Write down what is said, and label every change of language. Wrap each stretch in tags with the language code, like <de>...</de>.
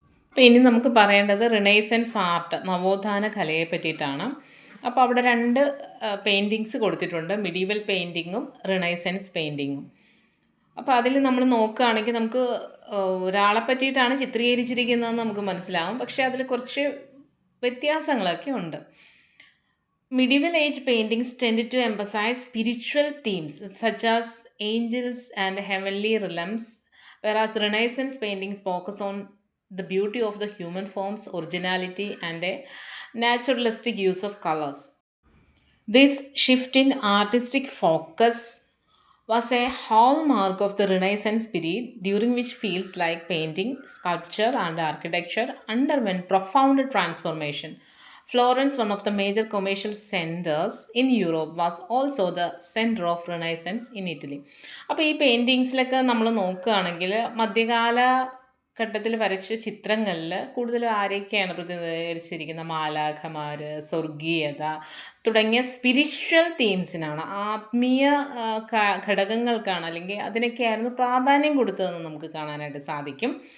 <ml>അപ്പോൾ ഇനി നമുക്ക് പറയേണ്ടത് റിനൈസൻസ് ആർട്ട്, നവോത്ഥാന കലയെ പറ്റിയിട്ടാണ്. അപ്പോൾ അവിടെ രണ്ട് പെയിൻറ്റിങ്സ് കൊടുത്തിട്ടുണ്ട്, മിഡീവൽ പെയിൻറ്റിങ്ങും റിനൈസൻസ് പെയിൻറ്റിങ്ങും. അപ്പോൾ അതിൽ നമ്മൾ നോക്കുകയാണെങ്കിൽ നമുക്ക് ഒരാളെ പറ്റിയിട്ടാണ് ചിത്രീകരിച്ചിരിക്കുന്നതെന്ന് നമുക്ക് മനസ്സിലാവും. പക്ഷേ അതിൽ കുറച്ച് വ്യത്യാസങ്ങളൊക്കെ ഉണ്ട്.</ml> <en>Medieval age paintings tended to emphasize spiritual themes such as angels and heavenly realms, whereas Renaissance paintings focus on the beauty of the human forms, originality, and a naturalistic use of colors. This shift in artistic focus was a hallmark of the Renaissance period, during which fields like painting, sculpture, and architecture underwent profound transformation. Florence, one of the major commercial centers in Europe, was also the center of Renaissance in Italy.</en> <ml>അപ്പോൾ ഈ പെയിൻറ്റിങ്സിലൊക്കെ നമ്മൾ നോക്കുകയാണെങ്കിൽ മധ്യകാല ഘട്ടത്തിൽ വരച്ച ചിത്രങ്ങളിൽ കൂടുതലും ആരെയൊക്കെയാണ് പ്രതിനിധീകരിച്ചിരിക്കുന്നത്? മാലാഖമാർ, സ്വർഗീയത തുടങ്ങിയ സ്പിരിച്വൽ തീംസിനാണ്, ആത്മീയ ഘടകങ്ങൾക്കാണ്, അല്ലെങ്കിൽ അതിനൊക്കെയായിരുന്നു പ്രാധാന്യം കൊടുത്തതെന്ന് നമുക്ക് കാണാനായിട്ട് സാധിക്കും.</ml>